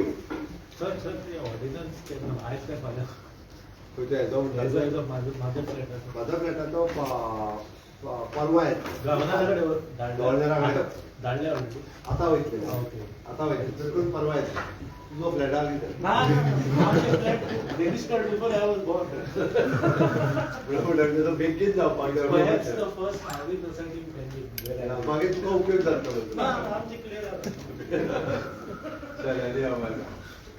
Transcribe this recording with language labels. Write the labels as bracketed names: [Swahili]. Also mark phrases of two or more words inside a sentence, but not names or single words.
[Konkani] सर सर ते ऑर्डिनन्स आहेत काय फाल्यां तुझ्या हेजो माझ्या फ्लॅटाचो परवा येता गव्हर्नराकडे धाडल्या आता वयतले ओके आता वयतले चडकरून परवा येता तुजो फ्लॅटाक [English] registered before I was born. [Konkani] बेगीन जावपाक [English] Perhaps the first housing society in Delhi. [Konkani] मागीर तुका उपयोग जातलो आमचे clear आहे. चल, या